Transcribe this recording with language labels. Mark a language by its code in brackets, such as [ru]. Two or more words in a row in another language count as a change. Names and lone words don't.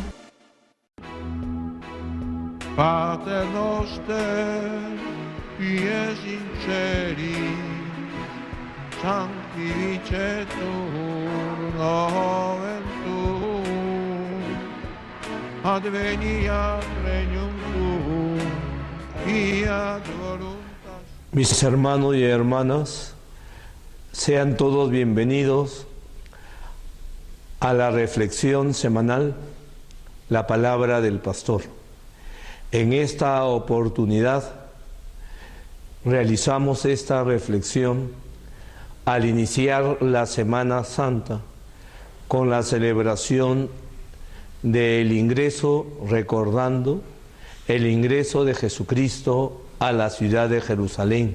[la] Pater noster, pies sinceri, sanctificetur nomen tuum, adveniat regnum tuum, fiat voluntas. [es] Mis hermanos y hermanas, sean todos bienvenidos a la reflexión semanal, la palabra del pastor. En esta oportunidad realizamos esta reflexión al iniciar la Semana Santa con la celebración del ingreso, recordando el ingreso de Jesucristo a la ciudad de Jerusalén.